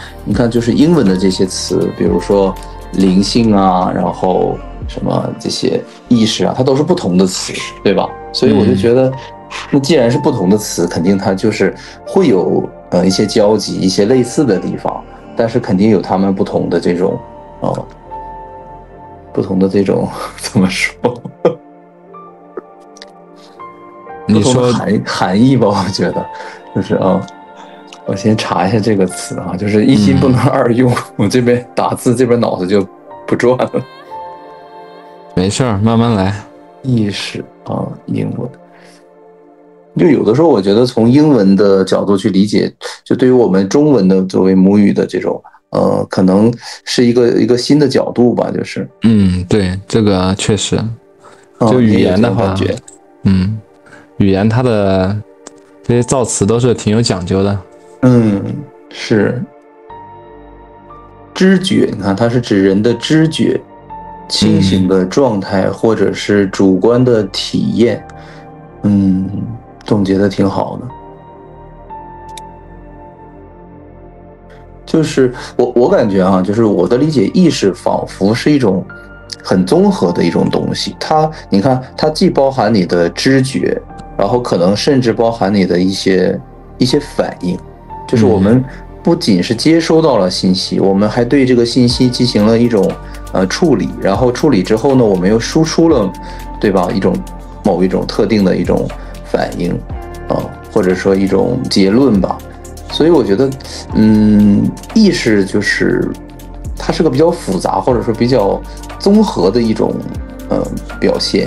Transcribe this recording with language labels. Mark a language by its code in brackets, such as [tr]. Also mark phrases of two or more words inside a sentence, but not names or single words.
[zh] 你看，就是英文的這些詞，比如說靈性啊，然後什麼這些意識啊，它都是不同的詞，對吧？所以我就覺得，那既然是不同的詞，肯定它就是會有一些交集，一些類似的地方，但是肯定有他們不同的这種不同的这種怎麼說？你說含義吧，我覺得就是我先查一下這個詞啊，就是一心不能二用，我這邊打字，這邊腦子就不轉了。沒事兒，慢慢來。意識啊，英文。就有的時候，我覺得從英文的角度去理解，就對於我們中文的作為母語的這種，可能是一個新的角度吧，就是。對，這個確實。就語言的話，語言它的這些造詞都是挺有講究的。是。知覺，你看它是指人的知覺、清醒的狀態，或者是主觀的體驗。總結的挺好的。就是我感覺啊，就是我的理解，意識仿佛是一種很綜合的一種東西。你看，它既包含你的知覺，然後可能甚至包含你的一些反應。就是我們不僅是接收到了信息，我們還對這個信息進行了一種處理，然後處理之後呢，我們又輸出了，對吧？某一種特定的一種反應或者說一種結論吧。所以我覺得意識就是它是個比較複雜或者說比較綜合的一種表現。